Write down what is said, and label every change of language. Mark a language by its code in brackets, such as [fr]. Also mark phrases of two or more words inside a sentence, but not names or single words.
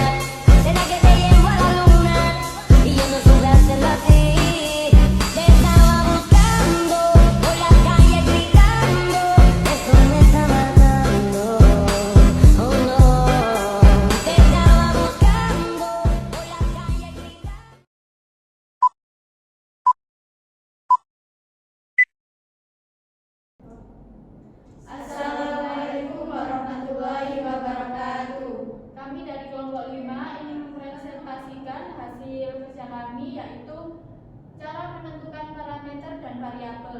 [es] Será que te llevo a la luna y yo no supe hacerlo así. Te estaba buscando por la calle gritando, eso me está matando. Oh no, te estaba buscando por la calle gritando. [ar] السلام عليكم ورحمة الله وبركاته. [id] Kami dari kelompok 5 ingin mempresentasikan hasil kerja kami, yaitu cara menentukan parameter dan variabel.